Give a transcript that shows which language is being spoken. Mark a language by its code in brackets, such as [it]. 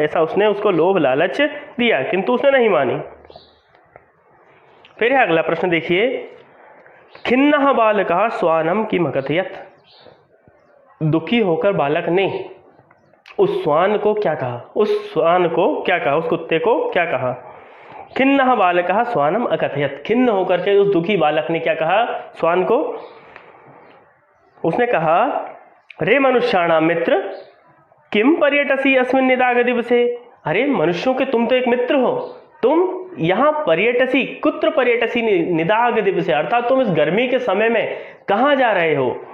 [hi] ऐसा उसने उसको लोभ लालच दिया, किंतु उसने नहीं मानी। फिर है अगला प्रश्न, देखिए, [sa] खिन्नः बालकः श्वानं किम अकथयत्। [hi] दुखी होकर बालक ने उस श्वान को क्या कहा? उस श्वान को क्या कहा? उस कुत्ते को क्या कहा? [sa] खिन्नः बालकः श्वानम अकथयत्। [hi] खिन्न होकर के उस दुखी बालक ने क्या कहा श्वान को? उसने कहा, [sa] रे मनुष्याणाम मित्र किम पर्यटसी अस्मिन् निदाग दिवसे। [hi] अरे मनुष्यों के तुम तो एक मित्र हो, तुम यहाँ पर्यटसी, [sa] कुत्र पर्यटसी निदाग दिवसे [hi] अर्थात तुम इस गर्मी के समय में कहाँ जा रहे हो?